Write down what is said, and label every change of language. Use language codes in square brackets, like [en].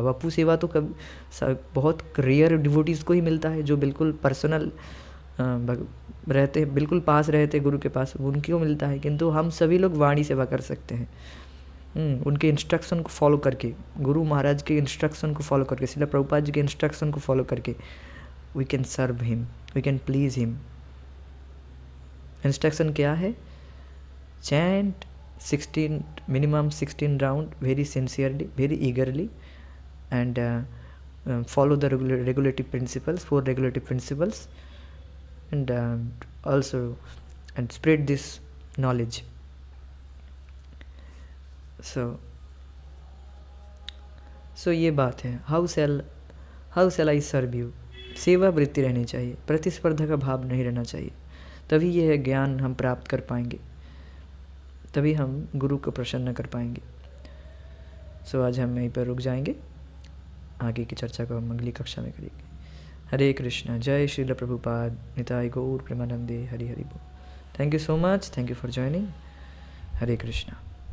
[hi] वपु सेवा तो बहुत रेयर डिवोटीज़ को ही मिलता है जो बिल्कुल पर्सनल रहते हैं, बिल्कुल पास रहते गुरु के पास, उनको मिलता है। किंतु हम सभी लोग वाणी सेवा कर सकते हैं, उनके इंस्ट्रक्शन को फॉलो करके, गुरु महाराज के इंस्ट्रक्शन को फॉलो करके, श्रील प्रभुपाद जी के इंस्ट्रक्शन को फॉलो करके [en] We can serve him, we can please him. [hi] Instruction क्या है? [en] Chant minimum 16 round very sincerely, very eagerly, and follow the regulative principles, 4 regulative principles, and also and spread this knowledge. So [hi] ये बात है, [en] how shall I serve you। [hi] सेवा वृत्ति रहनी चाहिए, प्रतिस्पर्धा का भाव नहीं रहना चाहिए, तभी यह ज्ञान हम प्राप्त कर पाएंगे, तभी हम गुरु को प्रसन्न कर पाएंगे। सो आज हम यहीं पर रुक जाएंगे, आगे की चर्चा को हम अगली कक्षा में करेंगे। हरे कृष्णा, जय श्रील प्रभुपाद, निताय गौर प्रेमानंदे, हरि हरि बोल। [en] Thank you so much, thank you for joining. [hi] Hare Krishna.